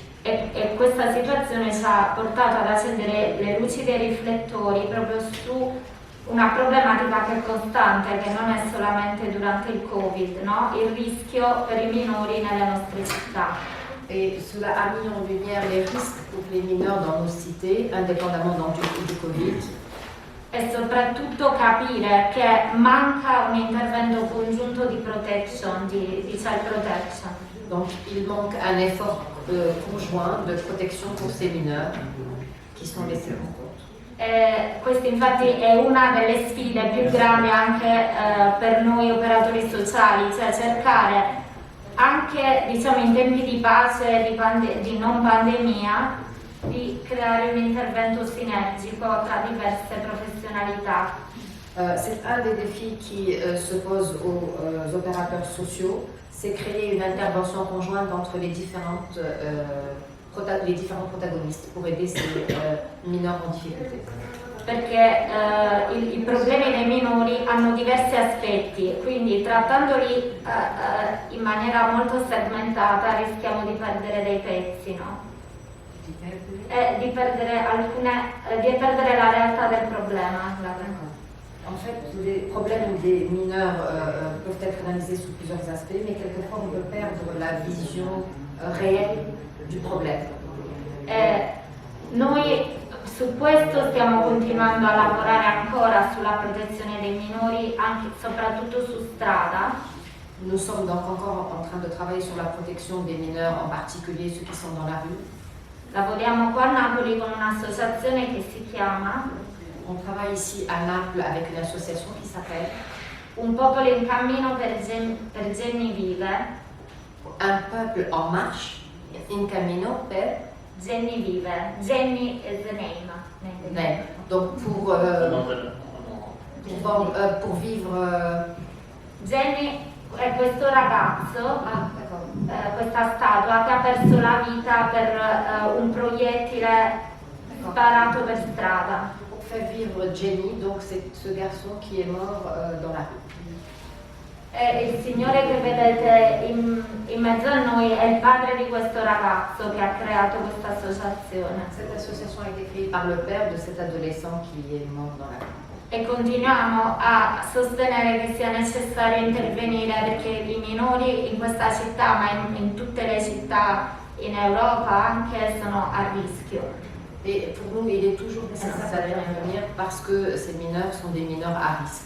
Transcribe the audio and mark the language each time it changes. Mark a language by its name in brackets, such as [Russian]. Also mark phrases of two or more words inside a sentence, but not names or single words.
[Italian] E questa situazione ci ha portato ad accendere le luci dei riflettori proprio su una problematica che è costante, che non è solamente durante il Covid, no? Il rischio per i minori nelle nostre città. [French] Et cela a mis en lumière les risques pour les mineurs dans nos cités, indépendamment du Covid. [Italian] E soprattutto capire che manca un intervento congiunto di protection, di [English] child protection. [French] Donc il manque un effort conjoint de protection pour ces mineurs qui sont laissés en compte. [Italian] Questa infatti è una delle sfide più grandi anche per noi operatori sociali, cioè cercare anche diciamo in tempi di pace, di non pandemia, di creare un intervento sinergico tra diverse professionalità. [French] C'est un des défis qui se pose aux opérateurs sociaux, c'est créer une intervention conjointe entre les différents protagonistes pour aider ces mineurs en difficolté. [Italian] Perché i problemi dei minori hanno diversi aspetti, quindi trattandoli in maniera molto segmentata rischiamo di perdere dei pezzi, no? Di perdere la realtà del problema. [French] En fait, les problèmes des mineurs peuvent être analysés sous plusieurs aspects, mais quelquefois on peut perdre la vision réelle du problème. [Italian] Noi su questo stiamo continuando a lavorare ancora sulla protezione dei minori, anche, soprattutto su strada. [French] Nous sommes donc encore en train de travailler sur la protection des mineurs, en particulier ceux qui sont dans la rue. [Italian] Lavoriamo qua a Napoli con un'associazione che si chiama [French] On travaille ici à Naples avec une association qui s'appelle [Italian] Un popolo in cammino per Jenny Vive. [French] Un peuple en marche, [Italian] in cammino per Jenny Vive. [English] Jenny is the name. name. [French] Donc pour vivre. [Italian] Jenny è questo ragazzo, questa statua che ha perso la vita per un proiettile sparato per strada. [French] Pour faire vivre Jenny, donc c'est ce garçon qui est mort dans la rue. [Italian] E il signore che vedete in mezzo a noi è il padre di questo ragazzo che ha creato questa associazione. [French] Cette association a été créée par le père de cet adolescent qui est mort dans la rue. [Italian] E continuiamo a sostenere che sia necessario intervenire perché i minori in questa città, ma in tutte le città in Europa anche, sono a rischio. [French] Et pour nous, il est toujours nécessaire d'intervenir parce que ces mineurs sont des mineurs à risque.